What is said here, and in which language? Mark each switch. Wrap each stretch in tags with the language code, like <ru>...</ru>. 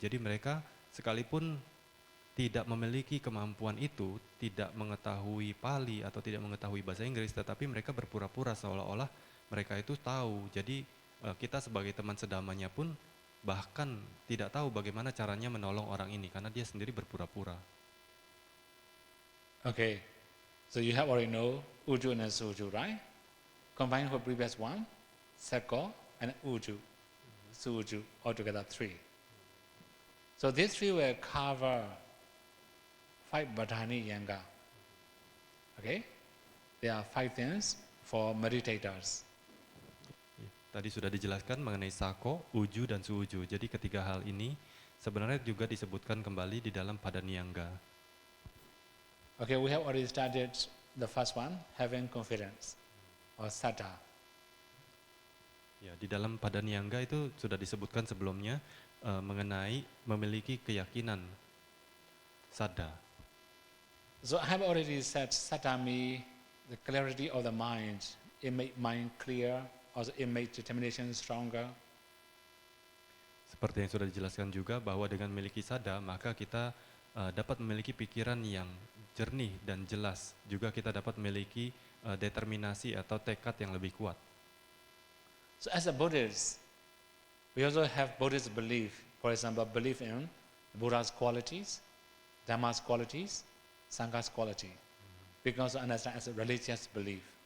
<id>Jadi mereka sekalipun tidak memiliki kemampuan itu, tidak mengetahui Pali atau tidak mengetahui bahasa Inggris, tetapi mereka berpura-pura seolah-olah mereka itu tahu. Jadi kita sebagai teman sedamanya pun bahkan tidak tahu bagaimana caranya menolong orang ini karena dia sendiri berpura-pura.</id> <en>Okay, so you have already know Uju and Suju, right? Combined for previous one, Seko and Uju, Suju, altogether 3. So these 3 will cover 5 Badhani Yanga. Okay? There are 5 things for meditators.</en> <id>Tadi sudah dijelaskan mengenai Sako, Uju, dan Suuju. Jadi ketiga hal ini sebenarnya juga disebutkan kembali di dalam Padaniangga.</id> <en>Okay, we have already started the first one, having confidence, or Saddha.</en> <id>Ya, di dalam Padaniangga itu sudah disebutkan sebelumnya mengenai memiliki keyakinan, Saddha.</id> <en>So I have already said Saddha means the clarity of the mind. It makes mind clear, also it makes determination stronger.</en> <id>Seperti yang sudah dijelaskan juga bahwa dengan memiliki Saddha, maka kita dapat memiliki pikiran yang jernih dan jelas. Juga kita dapat memiliki determinasi atau tekad yang lebih kuat.</id> <en>So as a Buddhist, we also have Buddhist belief. For example, belief in Buddha's qualities, Dhamma's qualities, Sangha's quality. We can also understand as a religious belief.</en>